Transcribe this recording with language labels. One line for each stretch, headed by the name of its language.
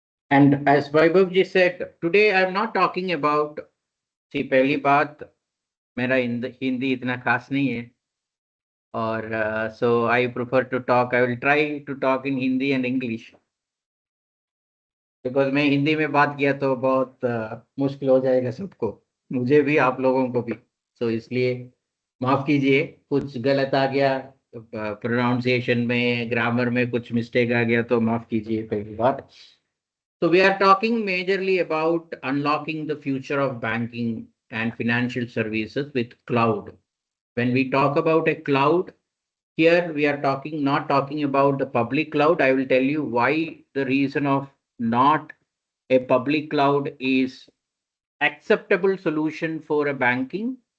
English: And as Vaibhav ji said, today I am not talking about, see,
Hindi: पहली बात मेरा हिंदी इतना खास नहीं है और
English: so I prefer to talk, I will try to talk in Hindi and English because
Hindi: मैं हिंदी में बात किया तो बहुत मुश्किल हो जाएगा सबको, मुझे भी आप लोगों को भी। so इसलिए माफ कीजिए, कुछ गलत आ गया प्रोनाउंसिएशन में, ग्रामर में कुछ मिस्टेक आ गया तो माफ कीजिए पहली बात।
English: So we are talking majorly about unlocking the future of banking and financial services with cloud. When we talk about a cloud, here we are not talking about the public cloud. I will tell you why the reason of not a public cloud is acceptable solution for a banking